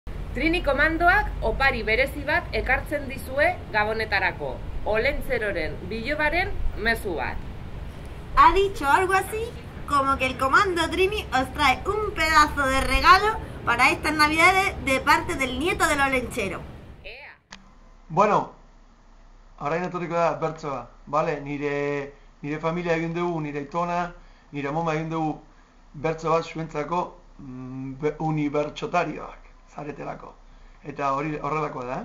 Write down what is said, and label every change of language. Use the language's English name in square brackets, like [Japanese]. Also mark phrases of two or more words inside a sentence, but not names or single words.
[Basque] Trini komandoak opari berezi bat ekartzen dizue gabonetarako. Olentzeroren bilobaren mezu bat. [Spanish] Ha dicho algo así como que el comando Trini os trae un pedazo de regalo para estas navidades de parte del nieto del olentzero. [Basque] Bueno, orain etorriko da bertsoa, bale? Nire familia egin dugu, nire aitona, nire amoma egin dugu bertso bat zuentzako unibertsotarioak zaretelako. Eta horrelako da.